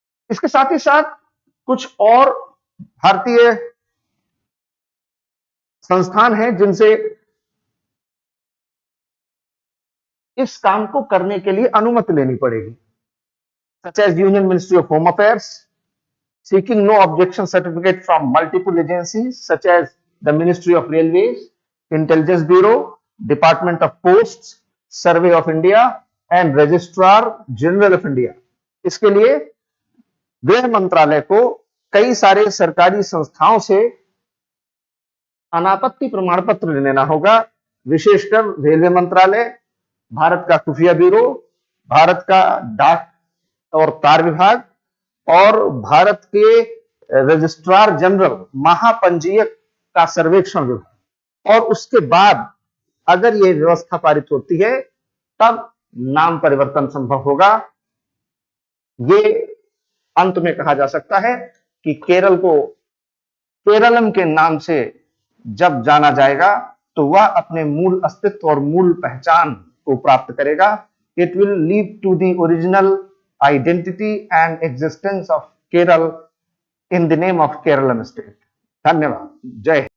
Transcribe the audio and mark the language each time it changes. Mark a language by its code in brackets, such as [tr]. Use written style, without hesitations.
[hi] इसके साथ ही साथ कुछ और भारतीय संस्थान हैं जिनसे इस काम को करने के लिए अनुमति लेनी पड़ेगी, [en] such as Union Ministry of Home Affairs, seeking no objection certificate from multiple agencies such as the Ministry of Railways, Intelligence Bureau, Department of Posts, Survey of India and Registrar General of India. [hi] इसके लिए गृह मंत्रालय को कई सारे सरकारी संस्थाओं से अनापत्ति प्रमाण पत्र लेना होगा, विशेषकर रेलवे मंत्रालय, भारत का खुफिया ब्यूरो, भारत का डाक और तार विभाग और भारत के रजिस्ट्रार जनरल महापंजीयक का सर्वेक्षण विभाग. और उसके बाद अगर यह व्यवस्था पारित होती है तब नाम परिवर्तन संभव होगा. ये अंत में कहा जा सकता है कि केरल को केरलम के नाम से जब जाना जाएगा तो वह अपने मूल अस्तित्व और मूल पहचान को प्राप्त करेगा. [en] It will lead to the original identity and existence of Kerala in the name of Kerala state. [hi] धन्यवाद. जय हिंद.